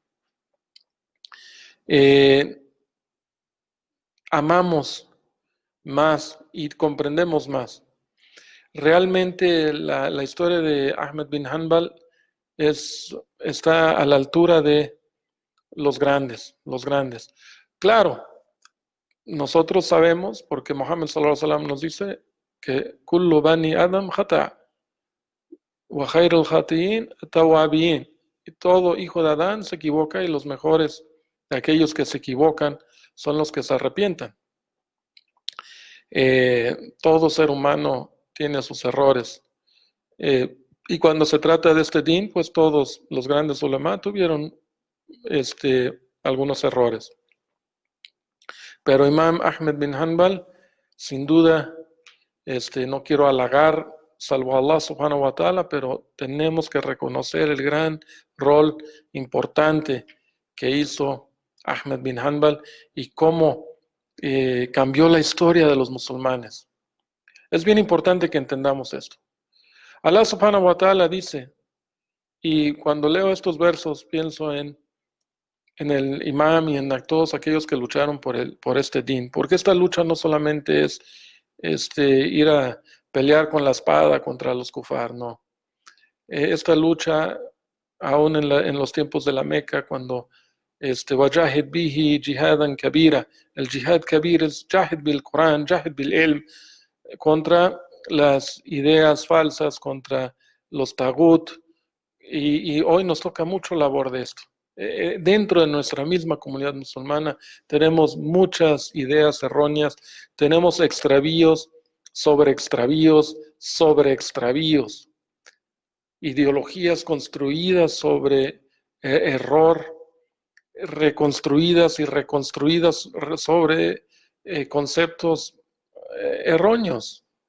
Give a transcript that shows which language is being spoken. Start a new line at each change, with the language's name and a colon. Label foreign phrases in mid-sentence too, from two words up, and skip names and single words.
Spanish: Amamos más y comprendemos más. Realmente la historia de Ahmed bin Hanbal está a la altura de los grandes. Claro, nosotros sabemos, porque Muhammad
Arabic: صلى الله عليه وسلم
Spanish: nos dice que
Arabic: كل بني آدم خطاء وخير الخطائين التوابين,
Spanish: y todo hijo de Adán se equivoca y los mejores de aquellos que se equivocan son los que se arrepientan. Todo ser humano tiene sus errores. Y cuando se trata de este din, pues todos los grandes ulama tuvieron algunos errores. Pero Imam Ahmed bin Hanbal, sin duda, no quiero halagar, salvo a
Arabic: الله سبحانه وتعالى,
Spanish: pero tenemos que reconocer el gran rol importante que hizo Ahmed bin Hanbal y cómo cambió la historia de los musulmanes. Es bien importante que entendamos esto.
Arabic: الله سبحانه وتعالى
Spanish: dice, y cuando leo estos versos pienso en el imam y en todos aquellos que lucharon por este din, porque esta lucha no solamente es ir a pelear con la espada contra los kufar, no. Esta lucha, aún en los tiempos de la Meca, cuando
Arabic: وجاهد به جهادا كبيرا,
Spanish: el
Arabic: جهاد كبير
Spanish: es
Arabic: جاهد بالقرآن جاهد بالعلم,
Spanish: contra las ideas falsas, contra los tagut, y hoy nos toca mucho labor de esto. Dentro de nuestra misma comunidad musulmana tenemos muchas ideas erróneas, tenemos extravíos, ideologías construidas sobre error, reconstruidas y reconstruidas sobre conceptos erróneos.